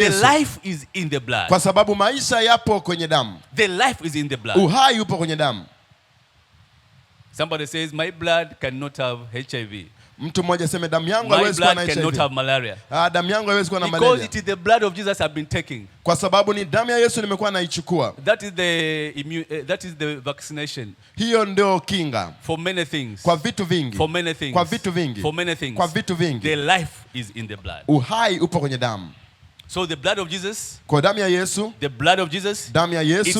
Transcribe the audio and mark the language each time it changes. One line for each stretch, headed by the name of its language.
English: Because the life is in the blood.
Swahili: Kwa sababu maisha yapo kwenye damu.
English: The life is in the blood.
Swahili: Uhai upo kwenye damu.
English: Somebody says my blood cannot have HIV.
Swahili: Mtu mmoja sema damu yangu haiwezi kuwa na HIV.
English: My blood cannot have malaria.
Swahili: Damu yangu haiwezi kuwa na malaria.
English: Because it is the blood of Jesus I've been taking.
Swahili: Kwa sababu ni damu ya Yesu nimekuwa naichukua.
English: That is the vaccination.
Swahili: Hiyo ndio kinga.
English: For many things.
Swahili: Kwa vitu vingi.
English: For many things.
Swahili: Kwa vitu vingi.
English: For many things.
Swahili: Kwa vitu vingi.
English: The life is in the blood.
Swahili: Uhai upo kwenye damu.
English: So the blood of Jesus,
Swahili: kwa damu ya Yesu,
English: the blood of Jesus,
Swahili: damu ya Yesu,